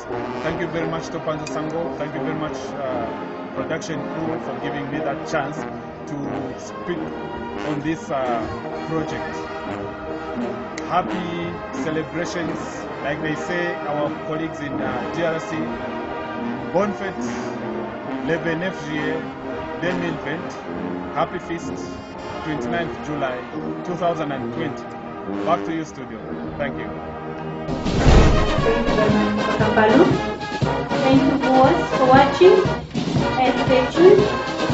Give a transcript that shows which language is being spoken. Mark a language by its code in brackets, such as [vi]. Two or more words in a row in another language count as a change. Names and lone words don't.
[en] Thank you very much, Topanza Sango. Thank you very much, production crew, for giving me that chance to speak on this project. Happy celebrations, like they say, our colleagues in DRC. [fr] Bonne fête, le 29 juillet 2020. [en] Happy feast, 29th July 2020. Back to you, studio. Thank you. Thank you very much, Papa Balu. Thank you, viewers, for watching, and stay tuned.